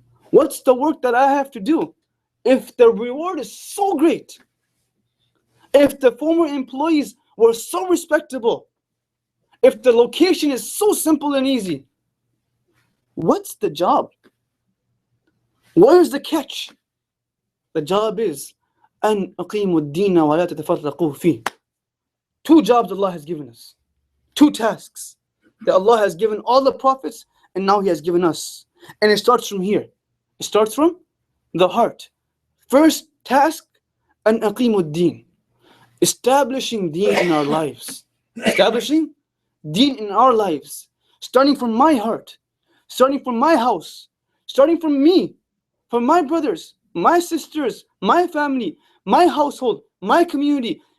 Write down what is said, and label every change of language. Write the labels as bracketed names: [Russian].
[English] What's the work that I have to do? If the reward is so great, if the former employees were so respectable, if the location is so simple and easy, what's the job? Where's the catch? The job is [Arabic] أَنْ أَقِيمُوا الدِّينَ وَلَا تَتَفَرَّقُوا فِيهِ. [English] 2 jobs Allah has given us. 2 tasks that Allah has given all the prophets, and now He has given us. And it starts from here. It starts from the heart. First task, [Arabic] أَنْ أَقِيمُوا الدِّينَ. [English] Establishing deen in our lives. Establishing deen in our lives. Starting from my heart. Starting from my house. Starting from me. From my brothers. My sisters, my family, my household, my community.